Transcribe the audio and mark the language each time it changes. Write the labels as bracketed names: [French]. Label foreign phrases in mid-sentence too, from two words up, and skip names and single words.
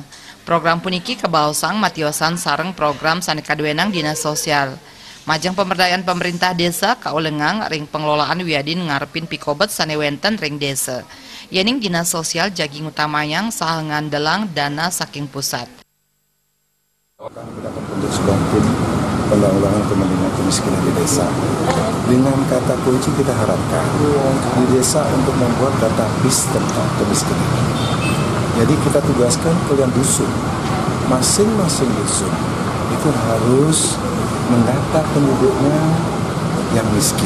[Balinese] Program puniki kebaosang matiosan sareng program sane kaduenang Dinas Sosial. Majang pemberdayaan pemerintah desa kaulengang ring pengelolaan wiadin ngarepin pikobet sane wenten ring desa. Yening Dinas Sosial jagi ngutamayang sahal ngandelang dana saking pusat. [Indonesian] Penanggulangan kemiskinan di desa. Dengan kata kunci kita harapkan di desa untuk membuat database tentang kemiskinan. Jadi kita tugaskan kalian dusun, masing-masing dusun itu harus mendata penduduknya yang miskin.